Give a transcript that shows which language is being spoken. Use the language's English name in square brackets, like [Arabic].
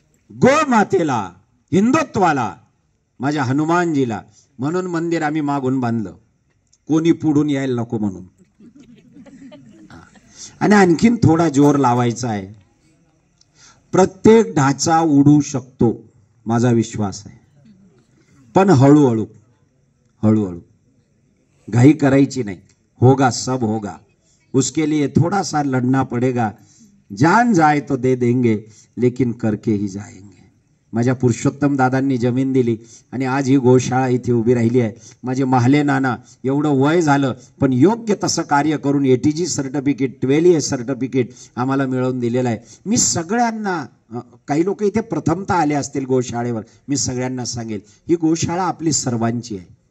[Marathi] गोमातेला, हिंदुत्वाला, माझ्या हनुमानजीला, म्हणून मंदिर आम्ही मागून बांधलं, कोणी पुढून यायला नको म्हणून. आणि आणखीन थोडा जोर लावायचा आहे. प्रत्येक ढाचा उडू शकतो, माझा विश्वास आहे, पण हळूहळू हळूहळू, घाई करायची नाही. [Hindi] होगा सब होगा, उसके लिए थोड़ा सा लड़ना पड़ेगा. जान जाए तो दे देंगे, लेकिन करके ही जाएंगे. [Marathi] माझ्या पुरुषोत्तम दादांनी जमीन दिली आणि आज ही गोशाळा इथे उभी राहिली आहे. माझे महाले नाना एवढं वय झालं पण योग्य तसं कार्य करून ATG सर्टिफिकेट 12A सर्टिफिकेट आम्हाला मिळवून दिलेलं आहे. मी सगळ्यांना, काही लोक इथे प्रथमतः आले असतील गोशाळेवर, मी सगळ्यांना सांगेल ही गोशाळा आपली सर्वांची आहे.